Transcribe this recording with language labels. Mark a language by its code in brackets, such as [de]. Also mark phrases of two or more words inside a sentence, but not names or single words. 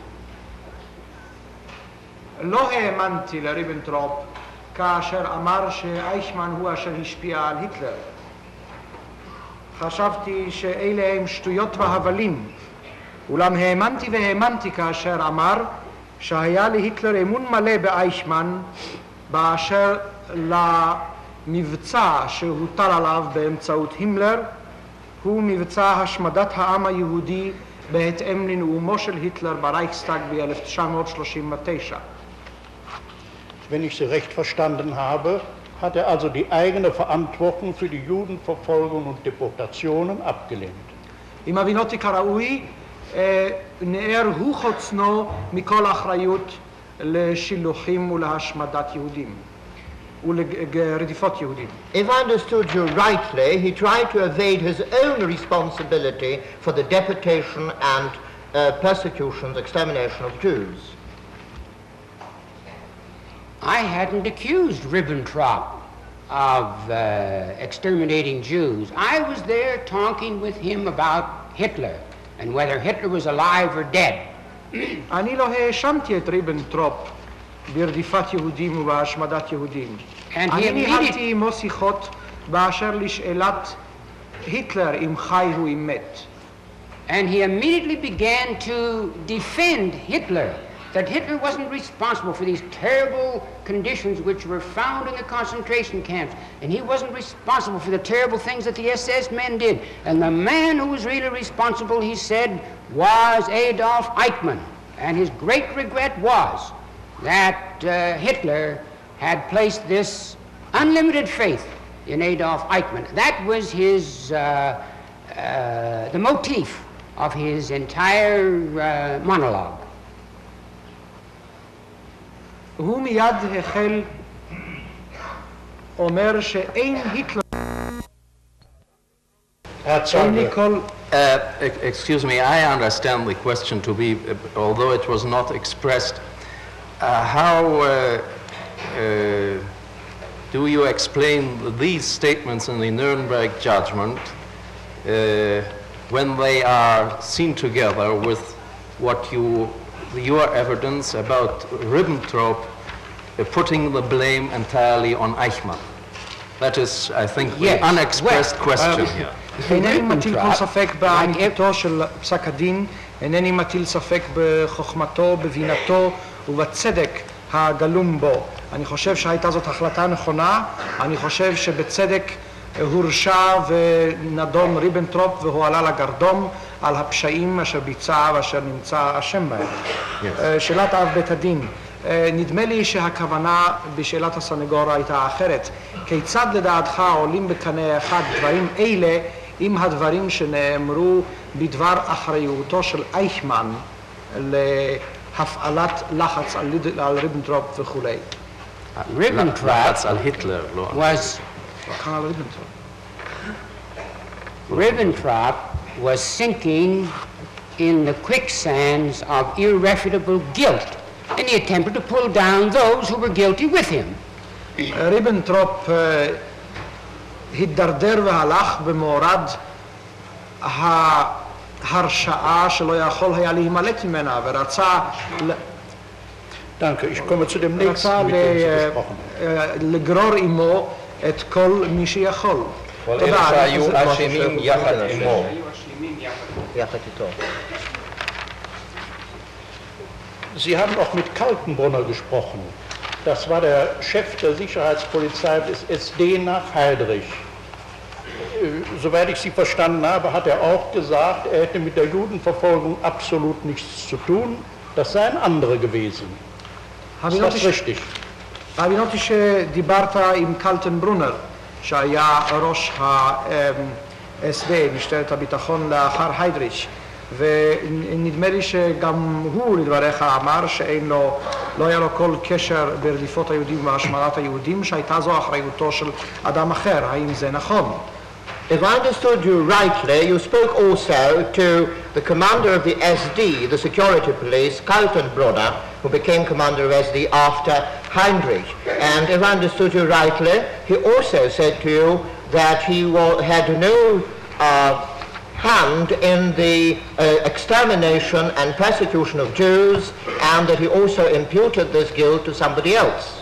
[he] לא האמנתי לריבנטרופ כאשר אמר שאייכמן הוא אשר השפיע על היטלר. חשבתי שאלה הם שטויות והבלים, אולם האמנתי כאשר אמר שהיה להיטלר אמון מלא באייכמן באשר למבצע שהוטל עליו באמצעות הימלר, הוא מבצע השמדת העם היהודי בהתאם לנאומו של היטלר ברייכסטאג ב-1939. [de] Wenn ich Sie recht verstanden habe, hat er also die eigene Verantwortung für die Judenverfolgung und Deportationen abgelehnt. [he] אם הבינותי כראוי, נער הוא חוצנו מכל אחריות לשילוחים ולהשמדת יהודים ולרדיפות יהודים. [en] If I understood you rightly, he tried to evade his own responsibility for the deportation and persecution, extermination of Jews. I hadn't accused Ribbentrop of exterminating Jews. I was there talking with him about Hitler and whether Hitler was alive or dead. [he] אני לא האשמתי את ריבנטרופ ברדיפת יהודים ובהשמדת יהודים. אני ניהלתי עמו שיחות באשר לשאלת היטלר אם חי הוא אם מת. [en] And he immediately began to defend Hitler, that Hitler wasn't responsible for these terrible conditions which were found in the concentration camps, and he wasn't responsible for the terrible things that the SS men did. And the man who was really responsible, he said, was Adolf Eichmann. And his great regret was that Hitler had placed this unlimited faith in Adolf Eichmann. That was his, the motif of his entire monologue. [he] הוא מיד החל אומר שאין היטלר [en] Excuse me, I understand the question to be, although it was not expressed, how do you explain these statements in the Nuremberg judgment when they are seen together with what your evidence about Ribbentrop putting the blame entirely on Eichmann? That is, I think, the unexpressed question here. [he] אינני מטיל כל ספק באמיתותו של פסק הדין, אינני מטיל ספק בחוכמתו, בבינתו ובצדק הגלום בו. אני חושב שהייתה זאת החלטה נכונה, אני חושב שבצדק הורשע ונדון ריבנטרופ והועלה לגרדום על הפשעים אשר ביצע ואשר נמצא אשם בהם. שאלת אב בית הדין, נדמה לי שהכוונה בשאלת הסנגור הייתה אחרת. כיצד לדעתך עולים בקנה אחד דברים אלה עם הדברים שנאמרו בדבר אחריותו של אייכמן להפעלת לחץ על ריבנטרופ וכולי? [en] Ribbentrop was sinking in the quicksands of irrefutable guilt, and he attempted to pull down those who were guilty with him. [he] ריבנטרופ הידרדר והלך במורד ההרשעה שלא יכול היה להימלט ממנה ורצה [de] Danke, ich komme zu dem nächsten, mit dem Sie gesprochen haben. [he] לגרור עמו את כל מי שיכול. כל אלה שהיו אשמים יחד עמו. יחד איתו. [de] Sie haben auch mit Kaltenbrunner gesprochen. Das war der Chef der Sicherheitspolizei des SD nach Heydrich. Soweit ich Sie verstanden habe, hat er auch gesagt, er hätte mit der Judenverfolgung absolut nichts zu tun. Das seien andere gewesen. Ist das richtig? [he] הבינותי שדיברת עם קלטנברונר, שהיה ראש ה-SD, משטרת הביטחון לאחר היידריץ', ונדמה לי שגם הוא לדבריך אמר לא היה לו כל קשר ברדיפות היהודים והשמדת היהודים, שהייתה זו אחריותו של אדם אחר. האם זה נכון? [en] If I understood you rightly, you spoke also to the commander of the SD, the security police, Kaltenbrunner, who became commander of SD after Heinrich. And if I understood you rightly, he also said to you that he had no hand in the extermination and persecution of Jews, and that he also imputed this guilt to somebody else.